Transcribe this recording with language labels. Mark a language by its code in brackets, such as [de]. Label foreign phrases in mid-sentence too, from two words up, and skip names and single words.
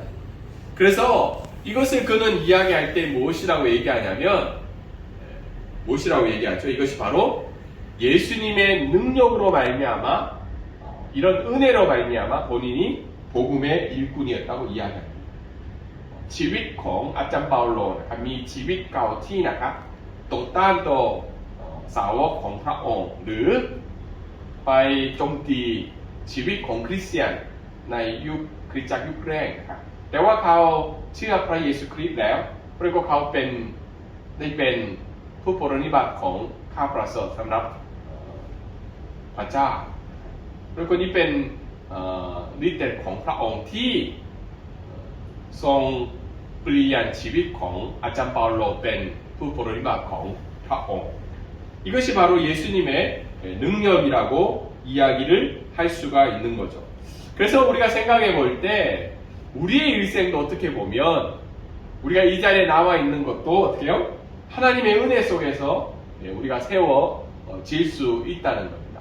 [ko] 그래서 이것을 그는 이야기할 때 무엇이라고 얘기하냐면 무엇이라고 얘기하죠? 이것이 바로 예수님의 능력으로 말미암아 이런 은혜로 말미암아 본인이 복음의 일꾼이었다고 이야기합니다. [th] ชีวิตของอาจารย์เปาโลนะครับมีชีวิตเก่าที่นะครับต่อต้านต่อสาวกของพระองค์หรือไป โจมตีชีวิตของคริสเตียนในยุคคริสตจักรยุคแรกนะครับแต่ว่า เขาเชื่อพระเยซูคริสต์แล้วเพราะเขาได้เป็นผู้ปรนนิบัติของข้าพระเจ้าสำหรับพระเจ้าแล้วก็นี้เป็นฤทธิ์เดชของพระองค์ที่ทรงเปลี่ยนชีวิตของอาจารย์เปาโลเป็นผู้ปรนนิบัติของพระองค์ [ko] 이것이 바로 예수님의 능력이라고 이야기를 할 수가 있는 거죠. 그래서 우리가 생각해 볼 때 우리의 일생도 어떻게 보면 우리가 이 자리에 나와 있는 것도 어떻게 해요? 하나님의 은혜 속에서 우리가 세워질 수 있다는 겁니다.